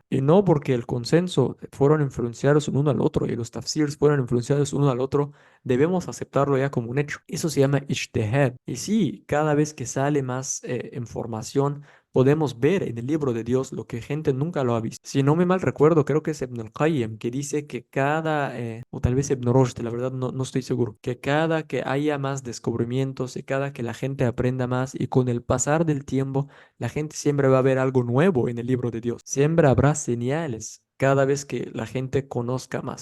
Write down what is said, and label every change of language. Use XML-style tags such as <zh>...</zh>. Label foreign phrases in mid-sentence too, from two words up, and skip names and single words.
<es>Y no porque el consenso fueron influenciados uno al otro y los tafsirs fueron influenciados uno al otro, debemos aceptarlo ya como un hecho. Eso se llama ijtihad. Y sí, cada vez que sale más información, podemos ver en el libro de Dios lo que gente nunca lo ha visto. Si no me mal recuerdo, creo que es Ibn al-Qayyim que dice que o tal vez Ibn Rushd, la verdad no estoy seguro, que cada que haya más descubrimientos y cada que la gente aprenda más y con el pasar del tiempo, la gente siempre va a ver algo nuevo en el libro de Dios. Siempre habrá señales cada vez que la gente conozca más.</es>